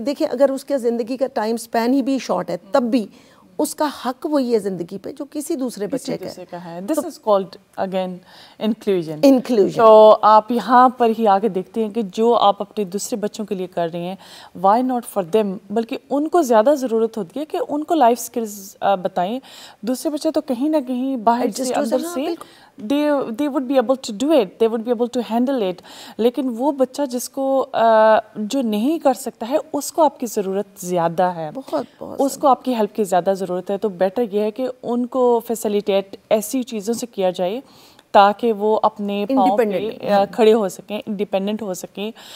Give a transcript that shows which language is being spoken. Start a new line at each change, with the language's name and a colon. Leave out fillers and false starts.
Urdu: دیکھیں، اگر اس کے زندگی کا ٹائم اسپین ہی بھی شارٹ ہے تب بھی اس کا حق وہی ہے زندگی پہ جو کسی دوسرے بچے کا ہے.
English: This is called again inclusion.
Urdu: تو آپ یہاں پر ہی آگے دیکھتے ہیں کہ جو آپ اپنے دوسرے بچوں کے لیے کر رہی ہیں،
English: why not for them,
Urdu: بلکہ ان کو زیادہ ضرورت ہوتی ہے کہ ان کو لائف اسکلز بتائیں. دوسرے بچے تو کہیں نہ کہیں باہر سے اندر سے
English: they would be able to do it, they would be able to handle it.
Urdu: لیکن وہ بچہ جس کو جو نہیں کر سکتا ہے اس کو آپ کی ضرورت زیادہ ہے، اس کو آپ کی ہیلپ کی زیادہ ضرورت ہے. تو بیٹر یہ ہے کہ ان کو فیسیلیٹیٹ ایسی چیزوں سے کیا جائے تاکہ وہ اپنے پاؤں پہ کھڑے ہو سکیں، انڈیپینڈنٹ ہو سکیں.